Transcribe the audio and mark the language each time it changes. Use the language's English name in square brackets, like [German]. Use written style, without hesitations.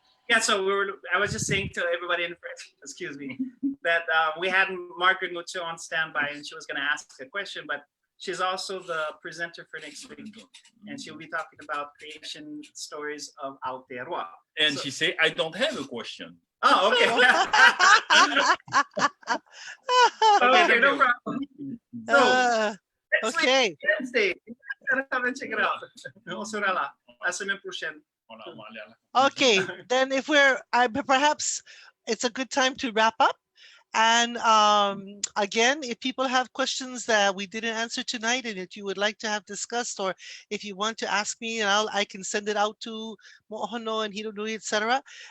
[English] Yeah, so I was just saying to everybody in French, excuse me, that we had Margaret Mutu on standby and she was going to ask a question, but she's also the presenter for next week, and she'll be talking about creation stories of Aotearoa. And she said, I don't have a question. Oh, okay. Okay, no problem. So, okay. Wednesday, come and check it out. [French] On sera là, la semaine prochaine. [English] Okay, then if perhaps it's a good time to wrap up. And again, if people have questions that we didn't answer tonight, and if you would like to have discussed, or if you want to ask me, and I can send it out to Mo'ohono and Hironui, etc.